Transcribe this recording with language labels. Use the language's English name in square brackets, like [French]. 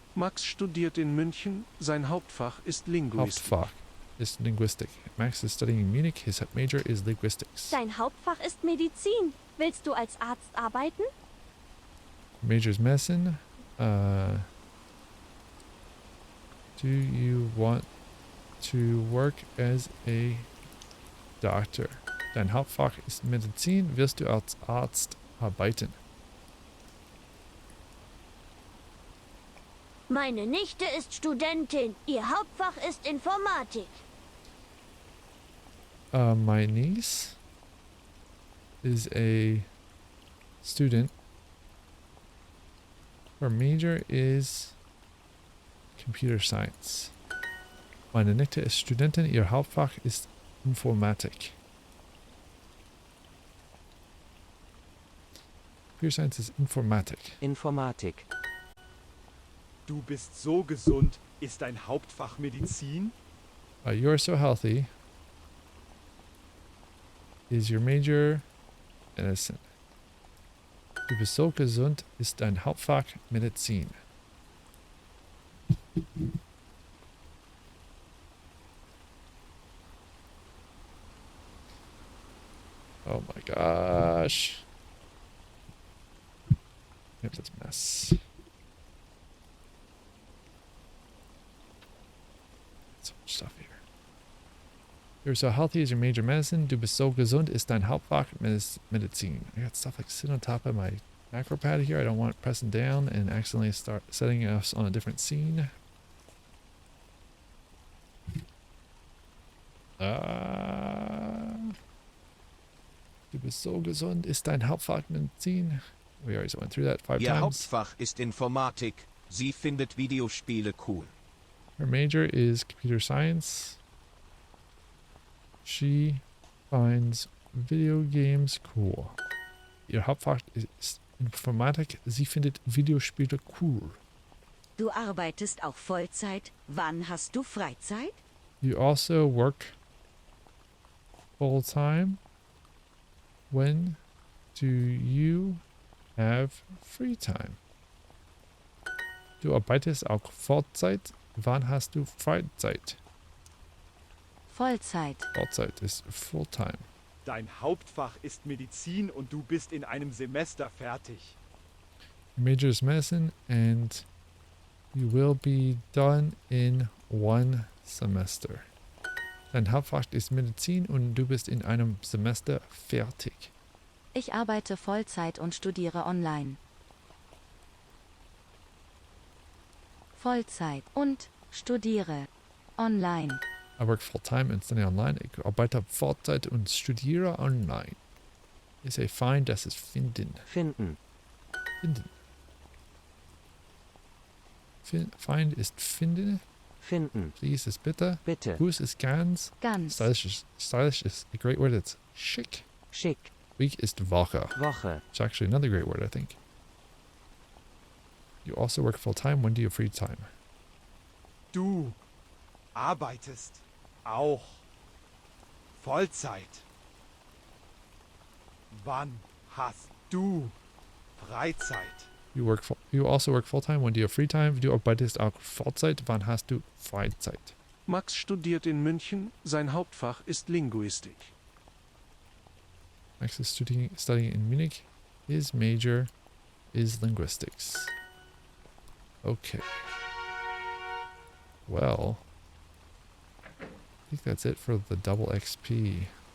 [German] Max studiert in München, sein Hauptfach ist Linguistik. [English] Hauptfach is linguistic. Max is studying in Munich. His major is linguistics. [German] Dein Hauptfach ist Medizin. Willst du als Arzt arbeiten? [English] Major is medicine. Do you want to work as a doctor? [German] Dein Hauptfach ist Medizin. Wirst du als Arzt arbeiten? Meine Nichte ist Studentin. Ihr Hauptfach ist Informatik. [English] My niece is a student. Her major is computer science. [German] Meine Nichte ist Studentin. Ihr Hauptfach ist Informatik. [English] Computer science is Informatik. [German] Informatik. Du bist so gesund. Ist dein Hauptfach Medizin? [English] You are so healthy. Is your major medicine? [German] Du bist so gesund ist dein Hauptfach Medizin. [English] Oh my gosh. Yep, that's a mess. So much stuff here. You're so healthy is your major medicine. [German] Du bist so gesund ist dein Hauptfach Medizin. [English] I got stuff like sitting on top of my macro pad here. I don't want it pressing down and accidentally start setting us on a different scene. [German] Du bist so gesund ist dein Hauptfach Medizin. [English] We already went through that 5 [German] Ihr [English] times. [German] Hauptfach ist Informatik. Sie findet Videospiele cool. [English] Her major is computer science. She finds video games cool. [German] Ihr Hauptfach ist Informatik. Sie findet Videospiele cool. Du arbeitest auch Vollzeit. Wann hast du Freizeit? [English] You also work full time. When do you have free time? [German] Du arbeitest auch Vollzeit. Wann hast du Freizeit? Vollzeit. Vollzeit ist Fulltime. Dein Hauptfach ist Medizin und du bist in einem Semester fertig. [English] Your major is medicine and you will be done in one semester. [German] Dein Hauptfach ist Medizin und du bist in einem Semester fertig. Ich arbeite Vollzeit und studiere online. Vollzeit und studiere online. [English] I work full-time and study online. [German] Ich arbeite Vollzeit und studiere online. Ich say find, das ist finden. Finden. Finden. Find ist finden. Finden. Please ist bitte. Bitte. [English] Who's is ganz. [German] Ganz. [English] Stylish is a great word. It's chic. [German] Schick. [English] Week is Woche. [German] Woche. [English] It's actually another great word, I think. You also work full-time. When do you have free time? [German] Du arbeitest auch Vollzeit. Wann hast du Freizeit? [English] You also work full-time. When do you have free time? [German] Du arbeitest auch Vollzeit. Wann hast du Freizeit? Max studiert in München, sein Hauptfach ist Linguistik. [English] Max is studying in Munich. His major is linguistics. Okay. Well, I think that's it for the double XP.